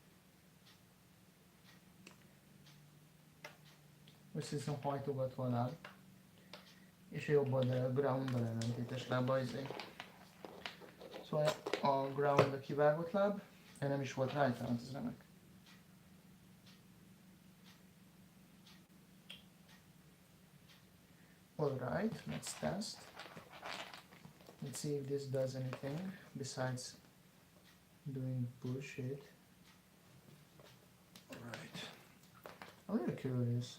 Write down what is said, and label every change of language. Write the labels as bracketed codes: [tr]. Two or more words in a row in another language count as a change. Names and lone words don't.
[hu] Össze hajtogatónál. És a jobb oldal a ground-dal ellentétes lába izé. Szóval a ground a kivágott láb, de nem is volt rajta, hát ez remek. [en] Alright, let's test. Let's see if this does anything besides doing bullshit. Alright. I'm really curious.